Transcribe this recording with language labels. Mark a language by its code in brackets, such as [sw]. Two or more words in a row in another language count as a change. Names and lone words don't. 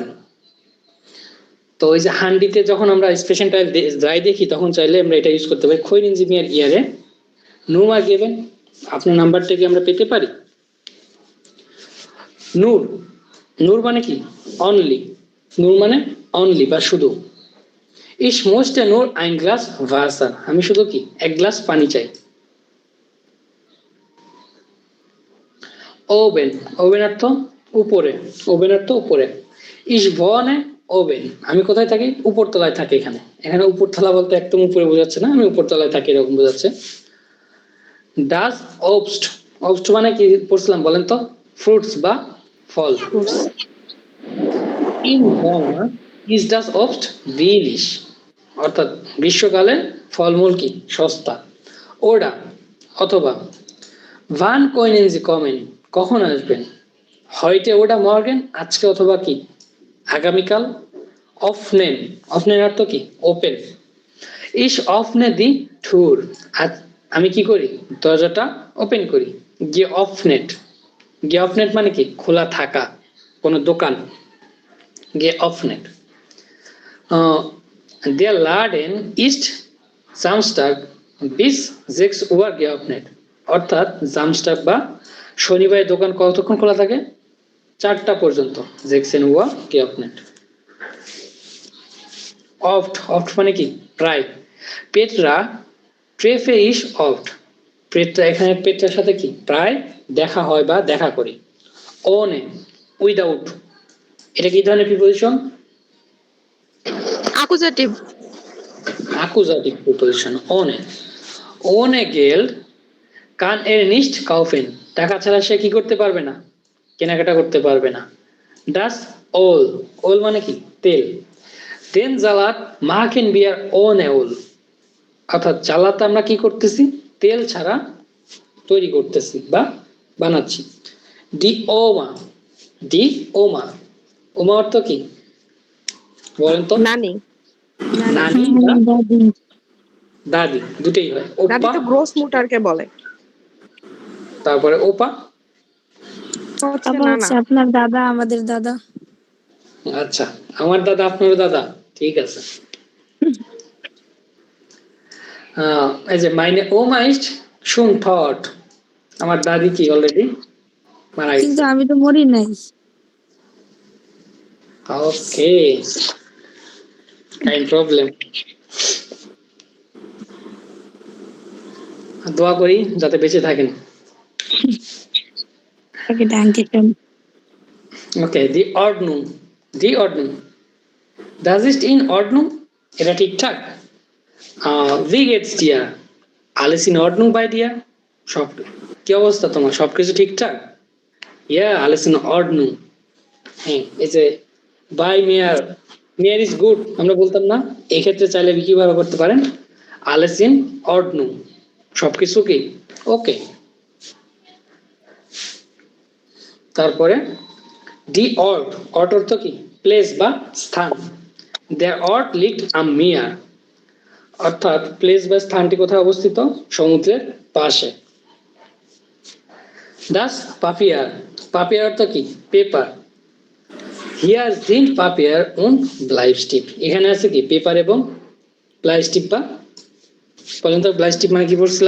[bn] তো ওই যে হান্ডিতে যখন আমরা স্পেশাল টাইল যাই দেখি তখন চাইলে আমরা এটা ইউজ করতে পারি। [de] können Sie mir Ihre Nummer geben, [bn] আপনার নাম্বারটা কি আমরা পেতে পারি? নূর, নূর মানে কি? অনলি, নূর মানে অনলি বা শুধু। [de] ich möchte nur ein Glas Wasser, [bn] আমি শুধু কি? এক গ্লাস পানি চাই। ওভেন, ওভেন অর্থ উপরে, ওভেন অর্থ উপরে। [de] ich wohne oben, [bn] আমি কোথায় থাকি? উপরতলায় থাকি। এখানে এখানে উপরতলা বলতে একদম উপরে বোঝাচ্ছে না, আমি উপরতলায় থাকি এরকম বোঝাচ্ছে। [de] das Obst, [bn] Obst মানে কি পড়ছিলাম বলেন তো? ফ্রুটস বা ফল। [de] in Sommer is das Obst billig, [bn] অর্থাৎ গ্রীষ্মকালে ফলমূল কি? সস্তা। ওরা অথবা [de] wann können Sie kommen, [bn] কখন আসবেন? [de] heute oder morgen, [bn] আজকে অথবা কি? আগামীকাল। [de] öffnen, öffnen [bn] অর্থ কি? ওপেন। [de] ich öffne die Tür, [bn] আমি কি করি? দরজাটা ওপেন করি। geöffnet, geöffnet মানে কি? খোলা থাকা, কোন দোকান। geöffnet। [de] der Laden ist Samstag bis 6 Uhr geöffnet, [bn] অর্থাৎ জামস্টাগ বা শনিবার দোকান কতক্ষণ খোলা থাকে? 4টা পর্যন্ত। [de] 16 Uhr geöffnet। [bn] oft, oft মানে কি? প্রায়। [de] Petra treffe ich oft, [bn] পেট্রা, এখানে পেট্রার সাথে কি? প্রায় দেখা হয় বা দেখা করি। ohne, উইদাউট, এটা কি ধরনের প্রিপোজিশন? অ্যাকুজেটিভ। অ্যাকুজাটিভ প্রিপোজিশন। [de] ohne, ohne Geld kann er nicht kaufen, [bn] টাকা ছাড়া সে কি করতে পারবে না? কেনাকাটা করতে পারবে না। [de] das Öl, [bn] Öl মানে কি? তেল। [de] den Salat machen wir ohne Öl, [bn] অর্থাৎ জালাত আমরা কি করতেছি? তেল ছাড়া তৈরি করতেছি বা বানাচ্ছি। [de] die Oma, die Oma, [bn] ওমা অর্থ কি? বলেন তো? নানি। নানি বা দাদি, দুটেই হয়। দাদি ওপা, তো গ্রোস মুটারকে বলে। তারপরে ওপা, আপনার দাদা আমাদের দাদা। আচ্ছা, আমার দাদা আপনার দাদা, ঠিক আছে। এই যে [de] meine Oma ist schon tot, [bn] আমার দাদি কি অলরেডি মারা গেছে। কিন্তু আমি তো মরি নাই। ওকে, [de] kein Problem. [bn] দোয়া করি যাতে বেঁচে থাকেন। [de] Okay, danke schön. ওকে, দি ordnung, দি ordnung, das ist in ordnung, [bn] এটা ঠিকঠাক। [de] wie geht's dir, alles in ordnung bei dir, [bn] সব কি অবস্থা তোমার, সবকিছু ঠিকঠাক? yeah, [de] alles in ordnung। [bn] হ্যাঁ, এই যে [de] bei mir, mir ist gut [bn] আমরা বলতাম না, এই ক্ষেত্রে চাইলে কিভাবে করতে পারেন, [de] alles in ordnung, [bn] সবকিছু কি ওকে। তারপরে [de] die Ort, [bn] অর্ট অর্থ কি প্লেস বা স্থান, [de] der Ort liegt am Meer, [bn] অর্থাৎ প্লেস বা স্থানটি কোথায় অবস্থিত, সমুদ্রের পাশে। [de] das Papier, [bn] পাপিয়ার অর্থ কি পেপার, [de] Hier sind Papier und Bleistift, [bn] এখানে আছে কি পেপার এবং ব্লাইস্টিপ, বা পর্যন্ত ব্লাইস্টিপ মানে কি বলছিলাম,